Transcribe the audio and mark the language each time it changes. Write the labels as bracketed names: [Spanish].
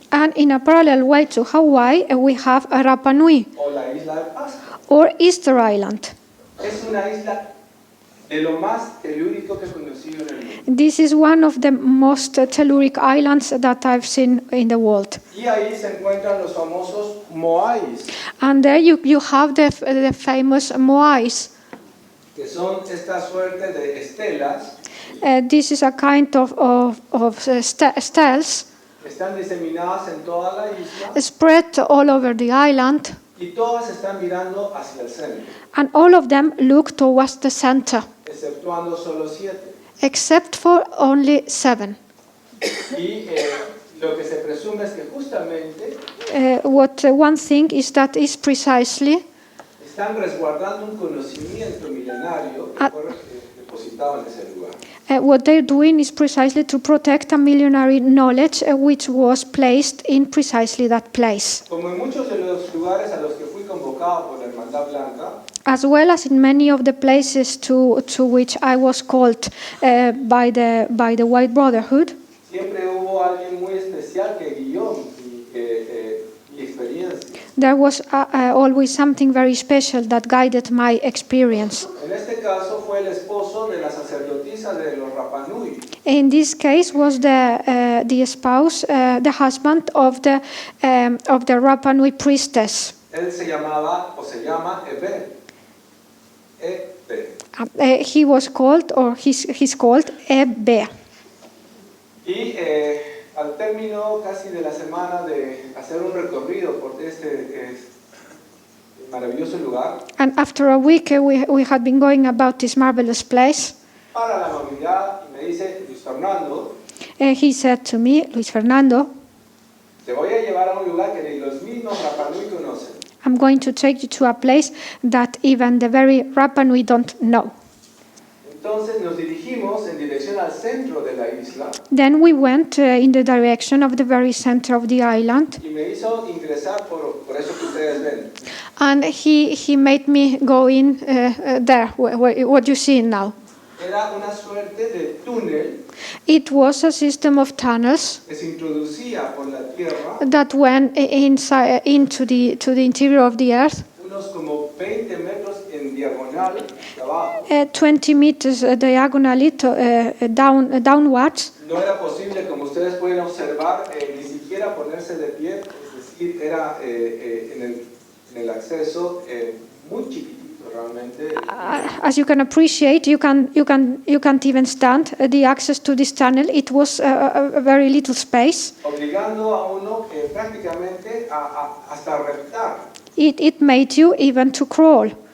[English] And in a parallel way to Hawaii, we have a Rapa Nui, [Spanish] o la isla de Pascua. [English] or Easter Island. [Spanish] Es una isla de lo más telúrico que he conocido en el mundo. [English] This is one of the most telluric islands that I've seen in the world. [Spanish] Y ahí se encuentran los famosos moais, [English] And there you have the famous moais. [Spanish] que son esta suerte de estelas [English] This is a kind of stels [Spanish] que están diseminadas en toda la isla [English] spread all over the island, [Spanish] y todas están mirando hacia el centro, [English] and all of them look towards the center, [Spanish] exceptuando solo 7. [English] except for only 7. [Spanish] Y lo que se presume es que justamente [English] What one thing is that is precisely [Spanish] están resguardando un conocimiento milenario que fue depositado en ese lugar. [English] what they're doing is precisely to protect a millenary knowledge which was placed in precisely that place. [Spanish] Como en muchos de los lugares a los que fui convocado por la Hermandad Blanca, [English] As well as in many of the places to which I was called by the White Brotherhood, [Spanish] siempre hubo alguien muy especial que guió mi experiencia. [English] there was always something very special that guided my experience. [Spanish] En este caso fue el esposo de la sacerdotisa de los Rapa Nui. [English] In this case, was the spouse, the husband of the Rapa Nui priestess. [Spanish] Él se llamaba o se llama Ebe. [English] Ebe. He was called, or he's called Ebe. [Spanish] Y al término casi de la semana de hacer un recorrido por este maravilloso lugar, [English] And after a week, we had been going about this marvelous place. [Spanish] para la amabilidad, y me dice Luis Fernando, [English] He said to me, Luis Fernando, [Spanish] te voy a llevar a un lugar que ni los mismos Rapa Nui conocen. [English] I'm going to take you to a place that even the very Rapa Nui don't know. [Spanish] Entonces nos dirigimos en dirección al centro de la isla [English] Then we went in the direction of the very center of the island, [Spanish] y me hizo ingresar por eso que ustedes ven. [English] and he made me go in there, what you see now. [Spanish] Era una suerte de túnel [English] It was a system of tunnels [Spanish] que se introducía por la tierra, [English] that went inside into the interior of the earth, [Spanish] unos como 20 metros en diagonal de abajo. [English] 20 meters diagonally downwards. [Spanish] No era posible, como ustedes pueden observar, ni siquiera ponerse de pie, es decir, era en el acceso muy chiquitito realmente. [English] As you can appreciate, you can't even stand the access to this tunnel. It was a very little space. [Spanish] Obligando a uno prácticamente hasta reptar. [English] It made you even to crawl.